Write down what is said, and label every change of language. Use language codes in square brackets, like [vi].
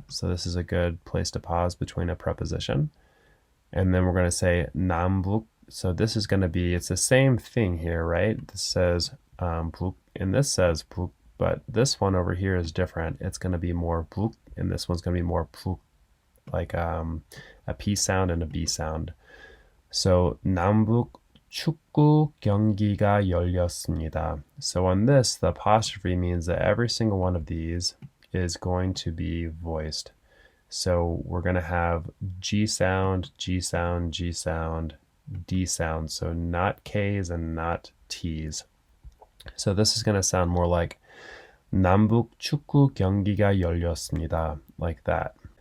[en] So this is a good place to pause between a preposition. And then we're going to say 남북. So this is going to be, it's the same thing here, right? This says 북, and this says 북, but this one over here is different. It's going to be more 북, and this one's going to be more 북, like a P sound and a B sound. So [ko] 남북 축구 경기가 열렸습니다. [en] So on this, the apostrophe means that every single one of these is going to be voiced. So we're going to have G sound, G sound, G sound, D sound. So not K's and not T's. So this is going to sound more like [ko] 남북 축구 경기가 열렸습니다, [en] like that.